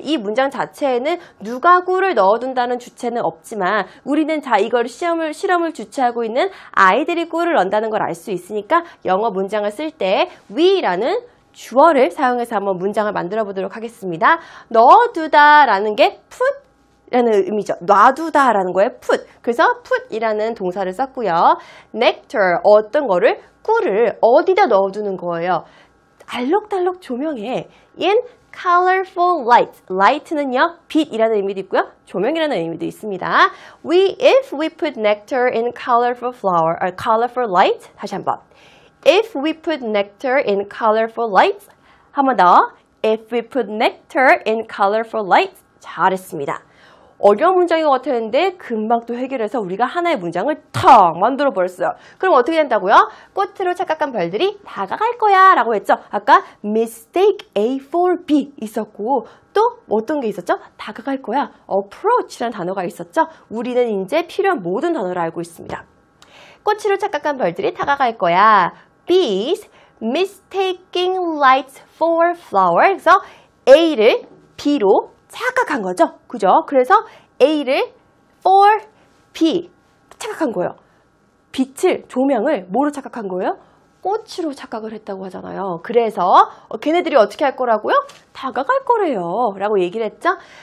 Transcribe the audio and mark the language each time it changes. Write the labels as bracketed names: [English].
[Korean] 이 문장 자체에는 누가 꿀을 넣어둔다는 주체는 없지만 우리는 자 이걸 실험을 주체하고 있는 아이들이 꿀을 넣는다는 걸 알 수 있으니까 영어 문장을 쓸 때 we라는 주어를 사용해서 한번 문장을 만들어 보도록 하겠습니다. 넣어두다 라는 게 put 라는 의미죠. 놔두다 라는 거에 put. 그래서 put이라는 동사를 썼고요. nectar, 어떤 거를? 꿀을 어디다 넣어두는 거예요? 알록달록 조명에 [English] in colorful light. [Korean] light는요, 빛이라는 의미도 있고요. 조명이라는 의미도 있습니다. [English] If we put nectar in colorful colorful light. [Korean] 다시 한번. [English] If we put nectar in colorful light. [Korean] 한 번 더. If we put nectar in colorful light. 잘했습니다. 어려운 문장인 것 같았는데 금방 또 해결해서 우리가 하나의 문장을 탁 만들어 버렸어요. 그럼 어떻게 된다고요? 꽃으로 착각한 벌들이 다가갈 거야 라고 했죠. 아까 mistake A for B 있었고 또 어떤 게 있었죠? 다가갈 거야. approach라는 단어가 있었죠. 우리는 이제 필요한 모든 단어를 알고 있습니다. 꽃으로 착각한 벌들이 다가갈 거야. [English] Bees mistaking lights for flowers. [Korean] 그래서 A를 B로 착각한 거죠. 그죠? 그래서 A를 for B 착각한 거예요. 빛을, 조명을 뭐로 착각한 거예요? 꽃으로 착각을 했다고 하잖아요. 그래서 걔네들이 어떻게 할 거라고요? 다가갈 거래요. 라고 얘기를 했죠.